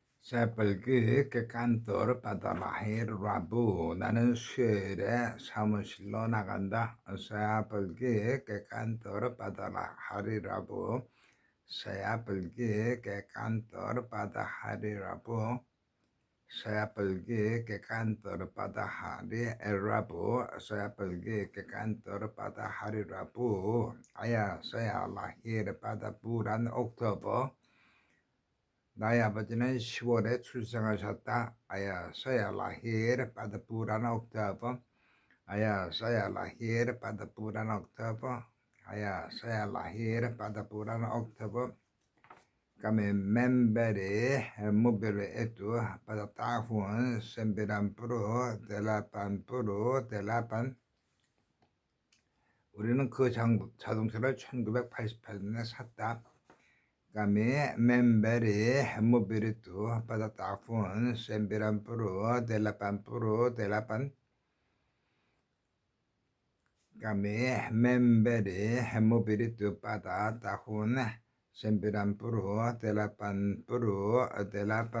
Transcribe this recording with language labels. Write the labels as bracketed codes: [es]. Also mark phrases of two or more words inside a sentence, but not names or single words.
[id] Saya pergi ke kantor pada lahir Rabu. [ko] 나는 수요일에 사무실로 나간다. [id] saya pergi ke kantor pada hari Rabu. saya pergi ke kantor pada hari Rabu. saya pergi ke kantor pada hari Rabu. saya pergi ke kantor pada hari Rabu. Ayah saya lahir pada bulan Oktober. [ko] 나의 아버지는 10월에 출생하셨다. [id] Ayah saya lahir pada bulan Oktober. Ayah saya lahir pada bulan Oktober. Ayah saya lahir pada bulan Oktober. Kami memberi mobil itu pada tahun 1988. [ko] 우리는 그 자동차를 1988년에 샀다. [id] Kami memberi mobil itu pada tahun 1988. Kami memberi mobil itu pada tahun 1988.